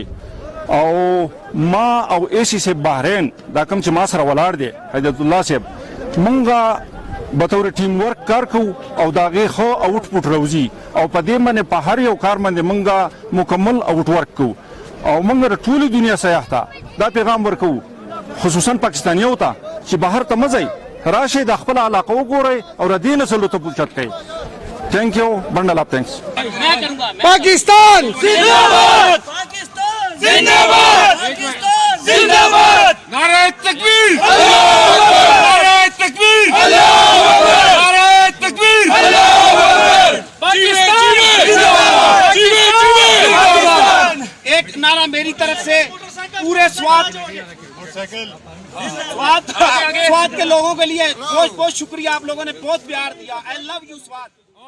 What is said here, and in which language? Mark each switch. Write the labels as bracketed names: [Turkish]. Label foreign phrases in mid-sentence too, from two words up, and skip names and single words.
[Pashto] او ما او ایسی صاحب بحرین دا کوم چې ما سره ولاړ دی حیدت الله صاحب مونږه به طور [English] team work [Pashto] کار کوو او د هغې ښه آوټپوټ راوځي او په دې باندې په هر یو کار باندې مونږه مکمل [English] out work [Pashto] کوو او مونږ د ټولې دنیا سیاح ته دا پیغام ورکوو خصوصا پاکستانیو ته چې بهر ته مه ځئ راشئ د خپله علاقه وګورئ او د دې نسلو ته پوښتنه کوئ. [English] thank you bundle of thanks. [Urdu] پاکستان زندہ باد زندہ باد زندہ باد نعرہ تکبیر نعرہ تکبیر نعرہ تکبیر پاکستان زندہ باد. ایک نعرہ میری طرف سے پورے سوات کے لوگوں کے لیے بہت بہت شکریہ. آپ لوگوں نے بہت پیار دیا. [English] I love you سوات.